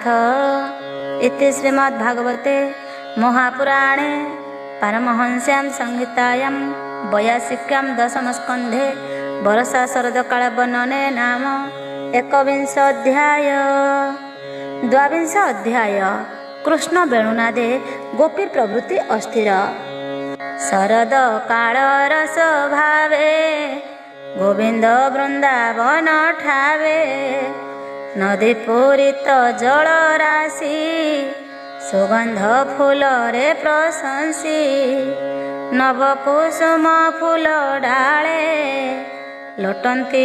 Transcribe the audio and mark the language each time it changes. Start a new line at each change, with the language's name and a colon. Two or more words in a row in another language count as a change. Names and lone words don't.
Sanskrit: इति श्रीमद्भागवते महापुराणे पारमहंस्यां संहितायां 82 दशमस्कन्धे वर्षा शरदकाल वर्णने नाम 21 अध्याय।
Odia: 22 ଅଧ୍ୟାୟ କୃଷ୍ଣ ବେଣୁନାଦେ ଗୋପୀ ପ୍ରବୃତ୍ତି ଅସ୍ଥିର। ଶରଦ କାଳ ରସ ଭାବେ ଗୋବିନ୍ଦ ବୃନ୍ଦାବନ ଠାବେ ନଦୀ ପୂରିତ ଜଳ ରାଶି ସୁଗନ୍ଧ ଫୁଲ ରେ ପ୍ରଶଂସି ନବ କୁସୁମ ଫୁଲ ଡାଳେ ଲୋଟନ୍ତି